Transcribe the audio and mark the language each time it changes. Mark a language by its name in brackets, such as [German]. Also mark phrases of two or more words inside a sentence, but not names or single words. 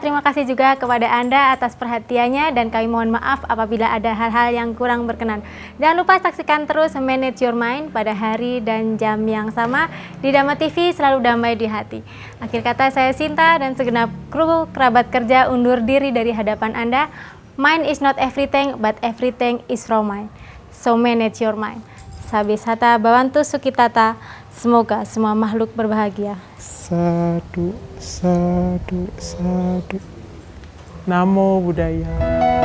[Indonesian] Terima kasih juga kepada Anda atas perhatiannya dan kami mohon maaf apabila ada hal-hal yang kurang berkenan. Jangan lupa saksikan terus Manage Your Mind pada hari dan jam yang sama di Dhamma TV, selalu damai di hati. Akhir kata, saya Sinta dan segenap kru kerabat kerja undur diri dari hadapan Anda. [English] Mind is not everything, but everything is from mind. So manage your mind. [Pali] Sabisata Bhavantu Sukitata. [Indonesian] Semoga semua makhluk berbahagia. [Pali] Sadu, sadu, sadu. Namo Buddhaya.